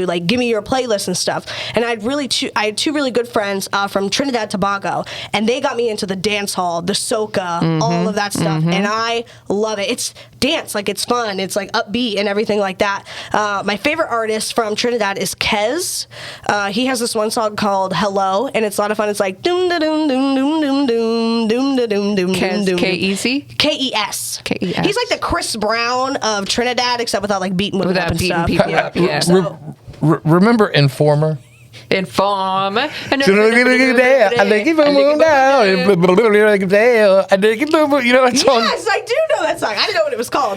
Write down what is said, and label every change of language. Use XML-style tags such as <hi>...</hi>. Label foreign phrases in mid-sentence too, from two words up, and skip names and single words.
<en>Like, give me your playlist and stuff. And I had two really good friends from Trinidad and Tobago, and they got me into the dance hall, the soca, all of that stuff. And I love it. It's dance, like it's fun. It's like upbeat and everything like that. My favorite artist from Trinidad is Kez. He has this one song called Hello, and it's a lot of fun. It's like doom da doom doom doom doom doom doom da doom doom doom doom. K-E-Z? K-E-S. K-E-S. He's like the Chris Brown of Trinidad, except without like beating women up Without and beating stuff. people up, yeah. So- Remember Informer? Inform. I think you know that song? Yes, I do know that song. I didn't know what it was called.</en>